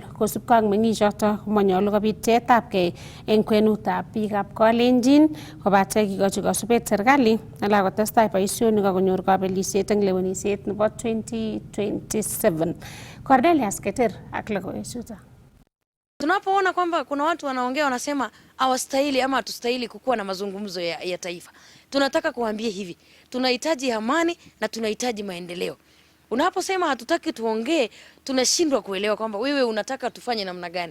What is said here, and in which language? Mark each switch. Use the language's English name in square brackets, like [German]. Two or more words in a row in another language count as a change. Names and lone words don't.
[Kalenjin] Kosubkei ak meng'ichoto komanyolu kobit teetabgei eng kwenutab biikab Kalenjin kobate kikochi kasubet serikali ala kotestai boisionik akonyor kabelisiet eng lewenisiet nebo 2027. Cornelius Keter ak logoiwechuto. [Swahili] Tunapoona kwamba kuna watu wanaongea wanasema hawastahili ama hatustahili kukuwa na mazungumzo ya taifa. Tunataka kuambia hivi, tunahitaji amani na tunahitaji maendeleo. Unaposema hatutaki tuongee, tunashindwa kuelewa kwamba wewe unataka tufanye namna gani.